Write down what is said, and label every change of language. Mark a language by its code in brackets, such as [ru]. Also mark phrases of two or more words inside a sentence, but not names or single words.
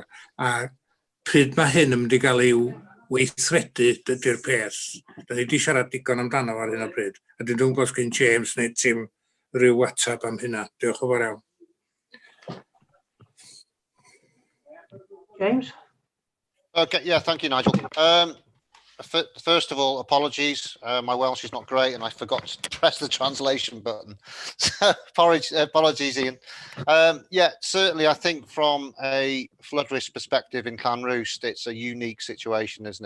[cy] A pryd mae hyn yn mynd i gael ei weithredu, dydy'r peth. Da ni wedi siarad digon amdano ar hyn o bryd. A dwi'n dwi'n gwybod gen James neu Tim rhyw WhatsApp am hynna. Diolch yn fawr iawn. James? [en] Okay, yeah, thank you, Nigel. First of all, apologies. My Welsh is not great and I forgot to press the translation button. So apologies, Ian. Yeah, certainly I think from a flood risk perspective in Llanrwst, it's a unique situation, isn't it?